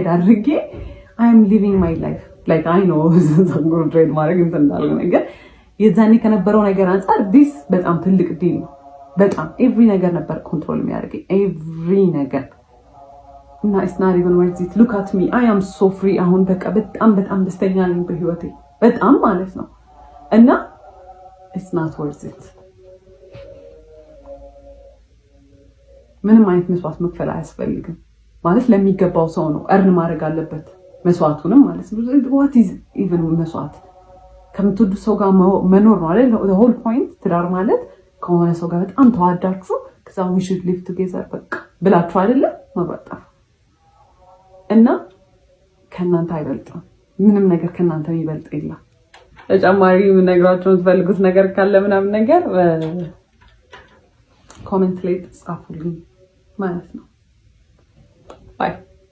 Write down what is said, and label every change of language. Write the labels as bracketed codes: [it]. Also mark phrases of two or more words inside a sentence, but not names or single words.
[am] አድርጌ [en] I am living my life like I know [am] ፀጉር ድሬድ ማድረግ እንትን እንዳለ ነገር የዛኔ ከነበረው ነገር አንጻር ዲስ በጣም ትልቅ ዲል ነው። በጣም ኤቭሪ ነገር ነበር ኮንትሮል የሚያደርገኝ ኤቭሪ ነገር እና [en] it's not even worth it look at me I am so free። [am] አሁን በቃ በጣም ደስተኛ ነኝ በህይወቴ በጣም ማለት ነው። እና [en] it's not worth it [am] ምንም አይነት መስዋዕት መክፈል አያስፈልግም። ማለት ለሚገባው ሰው ነው እርን ማድረግ አለበት መስዋዕቱንም ማለት ነው። [en] what is even [am] መስዋዕት ከምትወዱ ሰው ጋር መኖር ነው አይደል? [en] the whole point [am] ትዳር ማለት ከሆነ ሰው ጋር በጣም ተዋዳችሁ ከዛ [en] we should live together [am] በቃ ብላችሁ አይደለ መብራጣፍ እና ከእናንተ አይበልጥም ምንም ነገር ከእናንተ የሚበልጥ የለም። ተጨማሪ ነግራችሁ የምትፈልጉት ነገር ካለ ምናምን ነገር ኮሜንት ላይ ጻፉልኝ ማለት ነው። ባይ